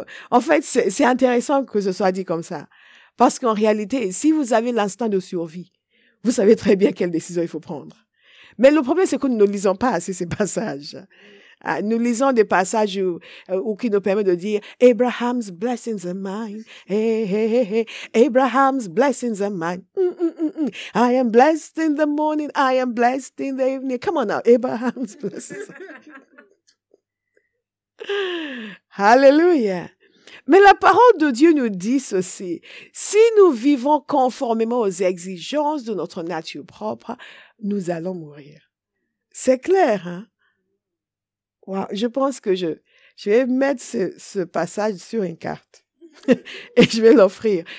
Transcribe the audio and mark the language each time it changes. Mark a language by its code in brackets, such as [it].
[fr] En fait, c'est intéressant que ce soit dit comme ça. Parce qu'en réalité, si vous avez l'instinct de survie, vous savez très bien quelle décision il faut prendre. Mais le problème, c'est que nous ne lisons pas assez ces passages. Nous lisons des passages où qui nous permettent de dire [en] Abraham's blessings are mine. Hey, hey, hey, hey. Abraham's blessings are mine. I am blessed in the morning. I am blessed in the evening. Come on now, Abraham's blessings. Hallelujah. [fr] Mais la parole de Dieu nous dit ceci. Si nous vivons conformément aux exigences de notre nature propre, nous allons mourir. C'est clair, hein? Wow, je pense que je vais mettre ce passage sur une carte et je vais l'offrir.